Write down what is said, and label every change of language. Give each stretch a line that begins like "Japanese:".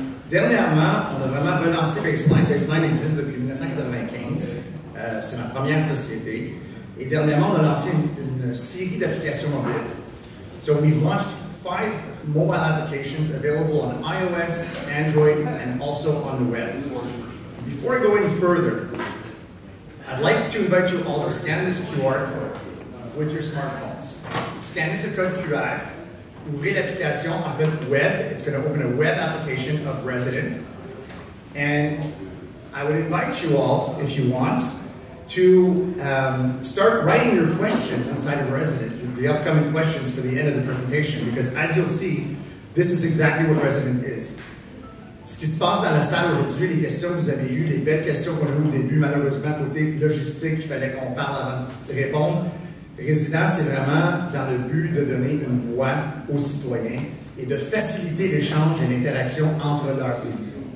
French: Dernièrement, on a vraiment relancé Baseline. Baseline existe depuis 1995. C'est ma première société. Et dernièrement, on a lancé une série d'applications mobiles.
English: So we've launched 5 mobile applications available on iOS, Android, and also on the web. Before I go any further, I'd like to invite you all to scan this QR code with your smartphones.
French: Scannez ce code QR, ouvrez l'application en fait web.
English: It's going to open a web application of Resident. And I would invite you all, if you want, to start writing your questions inside of Resident, the upcoming questions for the end of the presentation, because as you'll see, this is exactly what Resident is.
French: Ce qui se passe dans la salle aujourd'hui, les questions que vous avez eues, les belles questions qu'on a eues au début, malheureusement, côté logistique, il fallait qu'on parle avant de répondre. Résident, c'est vraiment dans le but de donner une voix aux citoyens et de faciliter l'échange et l'interaction entre leurs élus.